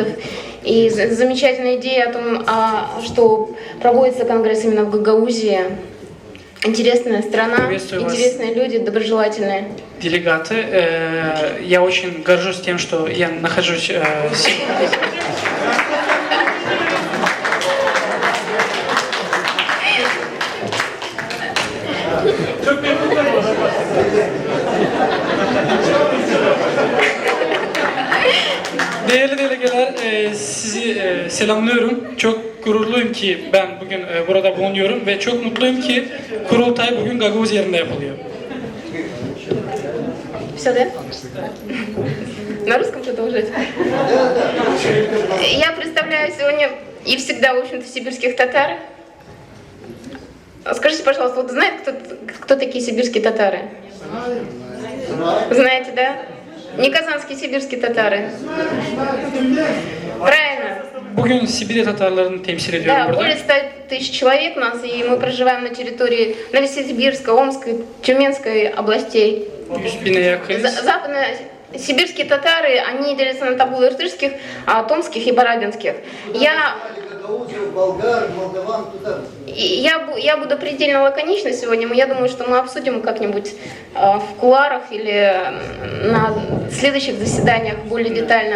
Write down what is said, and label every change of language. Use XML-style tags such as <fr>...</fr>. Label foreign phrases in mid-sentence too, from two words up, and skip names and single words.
<ru>И замечательная идея о том, что проводится конгресс именно в Гагаузии. Интересная страна, интересные люди, доброжелательные. Делегаты, я очень горжусь тем, что я нахожусь</ru> <tr>Değerli delegeler, sizi selamlıyorum. Çok gururluyum ki ben bugün burada bulunuyorum ve çok mutluyum ki kurultay bugün Gagauz yerinde yapılıyor.</tr> <ru>Все, да? На русском продолжать? Я представляю сегодня и всегда, в общем-то, сибирских татар. Скажите, пожалуйста, вот знает кто такие сибирские татары? Знаете, да? Не казанские, сибирские татары. Правильно.</ru> <tr>Bugün Sibirya Tatarlarını temsil ediyorum</tr> <ru>Да,</ru> <tr>burada.</tr> <ru>более 100 тысяч человек нас, и мы проживаем на территории Новосибирской, Омской, Тюменской областей.</ru> <tr>100.000'e yakın.</tr> <ru>Западно-сибирские татары, они делятся на табуло-иртышских, томских и барабинских. Я буду предельно лаконична сегодня, я думаю, что мы обсудим как-нибудь в кулуарах или на следующих заседаниях более детально.</ru>